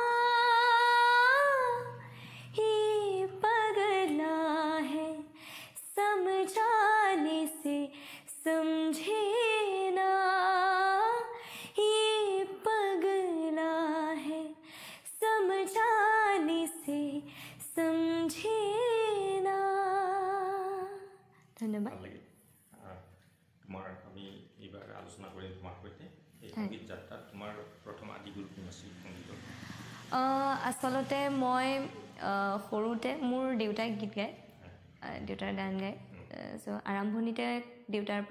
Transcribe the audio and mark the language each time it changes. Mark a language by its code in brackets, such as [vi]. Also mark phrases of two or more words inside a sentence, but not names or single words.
[hi] ये पगला है समझाने से समझे ना ये पगला है समझाने से समझे ना धन्यवाद [as] তোমাৰ আমি এইবাৰ আলোচনা কৰিম তোমাৰ সৈতে এই সংগীত যাত্ৰাত তোমাৰ প্ৰথম আদিগুৰু কোন আছিল সংগীতৰ আচলতে মই সৰুতে মোৰ দেউতাই গীত গায় দেউতাৰ গান গায় চ' আৰম্ভণিতে দেউতাৰ পৰা